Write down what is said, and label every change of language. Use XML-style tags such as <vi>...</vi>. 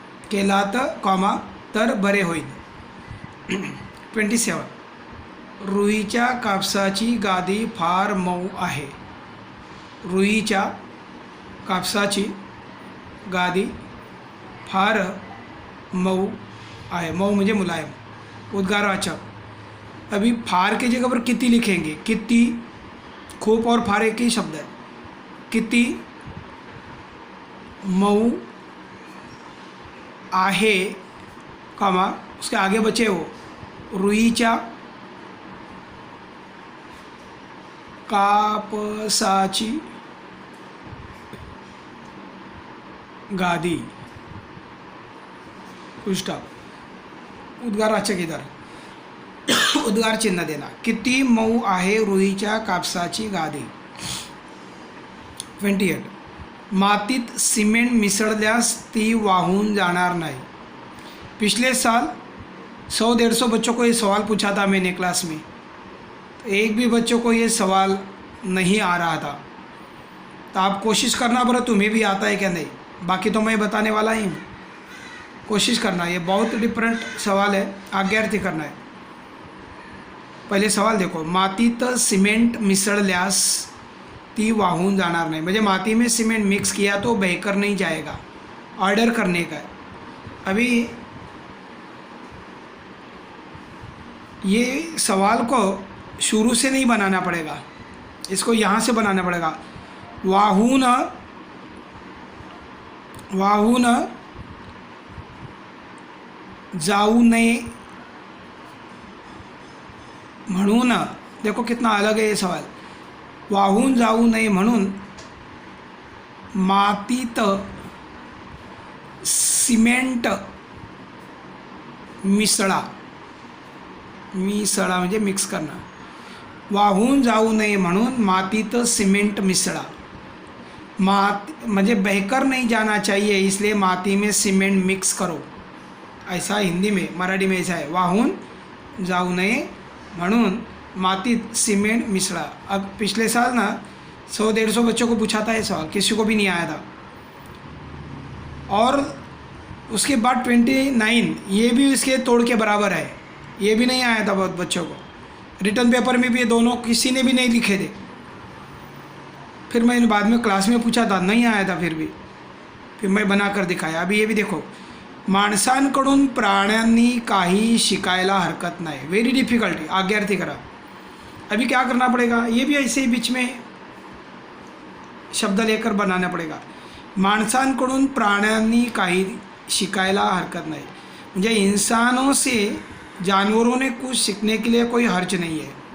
<mr>केलात कॉमा तर बरे होईल. 27. रुईच्या कापसाची गादी फार मऊ आहे. रुईच्या कापसाची गादी फार मऊ आहे. मऊ म्हणजे मुलायम. उद्गारवाचक.</mr> <hi>अभी फार की जगह पर किती लिखेंगे. किती, खूप और फार एक ही शब्द है.</hi> <mr>किती मऊ आहे कॉमा</mr> <hi>उसके आगे बचे हो</hi> <mr>रुईच्या कापसाची गादी.</mr> <hi>Full stop. उद्गारवाचक इधर उद्गार चिन्ह देना.</hi> <mr>किती मऊ आहे रुईच्या कापसाची गादी. 28. मातीत सिमेंट मिसळल्यास ती वाहून जाणार नाही.</mr> <hi>पिछले साल 100-150 बच्चों को ये सवाल पूछा था मैंने क्लास में. तो एक भी बच्चों को ये सवाल नहीं आ रहा था. तो आप कोशिश करना बड़ा तुम्हें भी आता है क्या नहीं. बाकी तो मैं बताने वाला ही हूँ. कोशिश करना. ये बहुत डिफरेंट सवाल है. आज्ञार्थी करना है. पहिले सवाल देखो.</hi> <mr>मातीत सिमेंट मिसळल्यास ती वाहून जाणार नहीं.</mr> <hi>म्हणजे माती में सीमेंट मिक्स किया तो बहकर नहीं जाएगा. ऑर्डर करने का है. अभी ये सवाल को शुरू से नहीं बनाना पड़ेगा. इसको यहाँ से बनाना पड़ेगा.</hi> <mr>वाहून जाऊ नये म्हणून.</mr> <hi>देखो कितना अलग है ये सवाल.</hi> <mr>वाहून जाऊ नये म्हणून मातीत सिमेंट मिसळा. मिसळा म्हणजे</mr> <hi>मिक्स करना.</hi> <mr>वाहून जाऊ नये म्हणून मातीत सिमेंट मिसळा.</mr> <hi>म्हणजे बहकर नहीं जाना चाहिए इसलिए माती में सीमेंट मिक्स करो. ऐसा हिंदी में, मराठी में ऐसा है.</hi> <mr>वाहून जाऊ नये म्हणून मातीत सीमेंट मिसळा.</mr> <hi>अब पिछले साल ना 100-150 बच्चों को पूछा था ये सवाल. किसी को भी नहीं आया था. और उसके बाद 29 ये भी इसके तोड़ के बराबर है. ये भी नहीं आया था बहुत बच्चों को. रिटर्न पेपर में भी ये दोनों किसी ने भी नहीं लिखे थे. फिर मैंने बाद में क्लास में पूछा था, नहीं आया था. फिर मैं बना कर दिखाया. अभी ये भी देखो.</hi> <mr>माणसांकडून प्राण्यांनी काही शिकायला हरकत नाही.</mr> <hi>Very difficult.</hi> <mr>आज्ञार्थी करा.</mr> <hi>अभी क्या करना पड़ेगा. ये भी ऐसे ही बीच में शब्द लेकर बनाना पड़ेगा.</hi> <mr>माणसांकडून प्राण्यांनी काही शिकायला हरकत नहीं.</mr> <hi>म्हणजे इंसानों से जानवरों ने कुछ सीखने के लिए कोई हर्ज नहीं है.</hi>